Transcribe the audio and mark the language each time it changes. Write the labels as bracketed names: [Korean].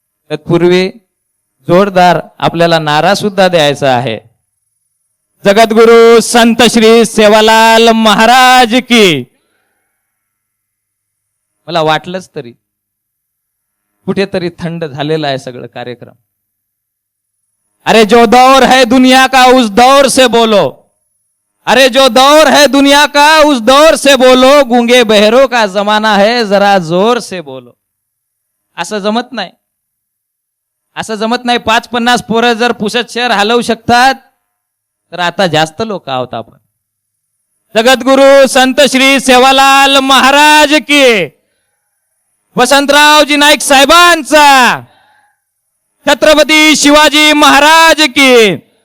[Marathi] तत्पूर्वी जोरदार आपल्याला नारा सुद्धा द्यायचा आहे. जगद्गुरु संत श्री सेवालाल महाराज की. मला वाटलंच तरी कुठेतरी थंड झालेला आहे सगळं कार्यक्रम. [Hindi] अरे जो दौर है दुनिया का उस दौर से बोलो, अरे जो दौर है दुनिया का उस दौर से बोलो, गूंगे बहरों का जमाना है जरा जोर से बोलो. [Marathi] असं जमत नाही, असं जमत नाही. 5-50 पोरं जर पुसद शहर हलवू शकतात तर आता जास्त लोक आहोत आपण. जगद्गुरु संत श्री सेवालाल महाराज की. वसंतरावजी नाईक साहेबांचा. छत्रपती शिवाजी महाराज की.